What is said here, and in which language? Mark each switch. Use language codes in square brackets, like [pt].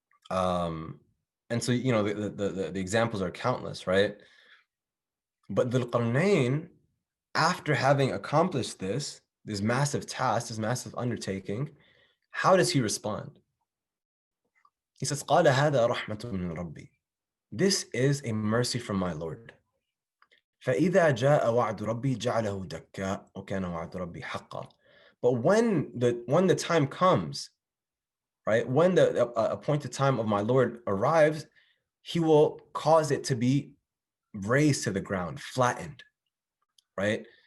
[en] And so, the examples are countless, right? But Dhul Qarnayn, after having accomplished this massive task, this massive undertaking, how does he respond? He says, [ar] قَالَ هَذَا رَحْمَةٌ مِّن رَبِّي. [en] This is a mercy from my Lord. [ar] فَإِذَا جَاءَ وَعْدُ رَبِّي جَعَلَهُ دَكَّاءَ وَكَانَ وَعْدُ رَبِّي حَقًّا. [en] But when the time comes, right, when the appointed time of my Lord arrives, he will cause it to be razed to the ground, flattened, right?